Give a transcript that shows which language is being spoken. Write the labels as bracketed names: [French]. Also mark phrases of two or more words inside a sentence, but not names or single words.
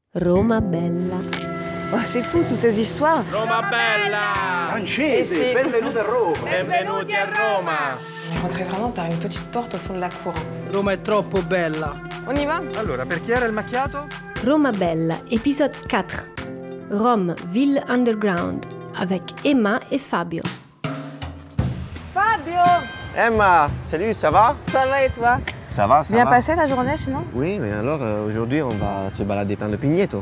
[Italian] Roma bella. [French] Oh, c'est fou toutes ces histoires. [Italian] Roma bella! Francese, benvenuti a Roma! Benvenuti a Roma! [French] On est rentré vraiment par une petite porte au fond de la cour. [Italian] Roma è troppo bella. [French] On y va? [Italian] Allora, per chi era il macchiato? Roma bella, [French] épisode 4. Rome, ville underground, avec Emma et Fabio. Fabio! Emma, salut, ça va? Ça va et toi? Ça va, ça Bien va. passé ta journée sinon? Oui, mais alors aujourd'hui on va se balader dans le Pigneto.